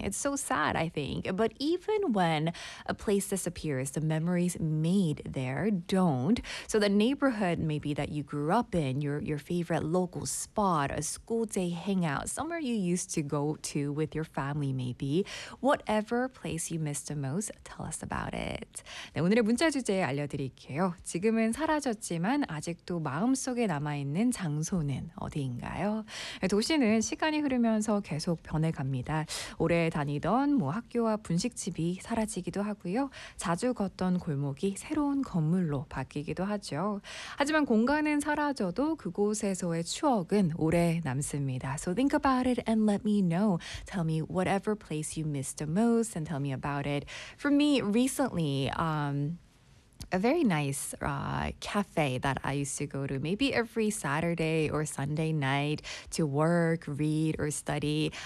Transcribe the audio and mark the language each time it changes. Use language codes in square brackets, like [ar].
[en] It's so sad, I think. But even when a place disappears, the memories made there don't. So the neighborhood, maybe, that you grew up in, your favorite local spot, a school day hangout, somewhere you used to go to with your family maybe. Whatever place you missed the most, tell us about it. [ko] 네, 오늘의 문자 주제 알려드릴게요. 지금은 사라졌지만 아직도 마음속에 남아있는 장소는 어디인가요? 도시는 시간이 흐르면서 계속 변해갑니다. 오래 다니던 뭐 학교와 분식집이 사라지기도 하고요. 자주 걷던 골목이 새로운 건물로 바뀌기도 하죠. 하지만 공간은 사라져도 그곳에 [en] So think about it and let me know. Tell me whatever place you missed the most and tell me about it. For me, recently, a very nice cafe that I used to go to maybe every Saturday or Sunday night to work, read, or study.